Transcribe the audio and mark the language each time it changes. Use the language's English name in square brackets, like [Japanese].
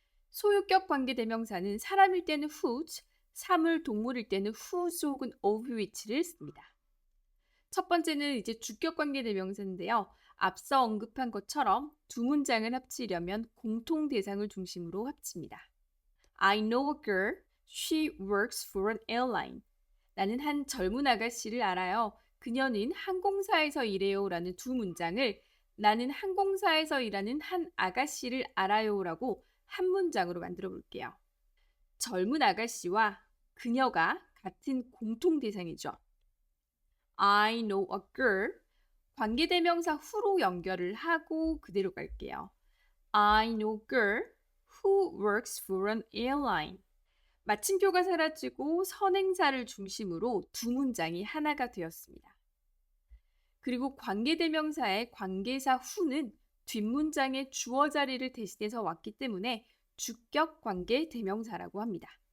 [Korean] 소유격 관계대명사는 사람일 때는 whose, 사물, 동물일 때는 whose 혹은 of which를 씁니다. 첫 번째는 이제 주격 관계대명사인데요. 앞서 언급한 것처럼 두 문장을 합치려면 공통 대상을 중심으로 합칩니다. [English] I know a girl. She works for an airline. [Korean] 나는 한 젊은 아가씨를 알아요. 그녀는 항공사에서 일해요. 라는 두 문장을 나는 항공사에서 일하는 한 아가씨를 알아요. 라고 한 문장으로 만들어 볼게요. 젊은 아가씨와 그녀가 같은 공통 대상이죠. [English] I know a girl. [Korean] 관계대명사 who로 연결을 하고 그대로 갈게요. [English] I know a girl who works for an airline. [Korean] 마침표가 사라지고 선행사를 중심으로 두 문장이 하나가 되었습니다. 그리고 관계대명사의 관계사 who는 뒷문장의 주어 자리를 대신해서 왔기 때문에 주격 관계대명사라고 합니다.